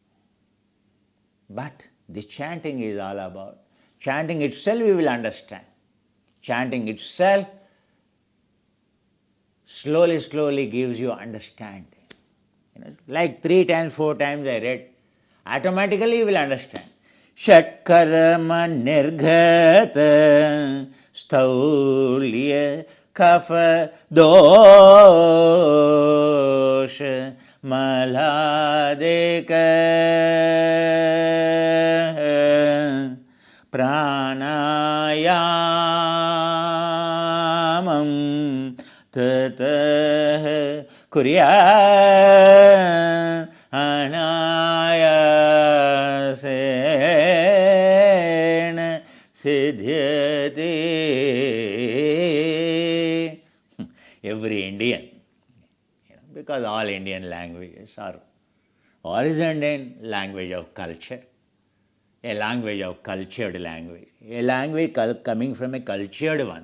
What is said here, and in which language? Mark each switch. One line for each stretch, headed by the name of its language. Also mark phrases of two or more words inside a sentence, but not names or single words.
English: But the chanting is all about. Chanting itself we will understand. Chanting itself slowly gives you understanding. Like 3 times, 4 times I read, automatically you will understand.
Sanskrit: Shatkarma nirghata sthaulya kapha dosha maladeka pranayamam tatah kurya anayasena siddhyate.
English: Every Indian, because all Indian languages are originated in language of culture, a language of cultured language, a language coming from a cultured one.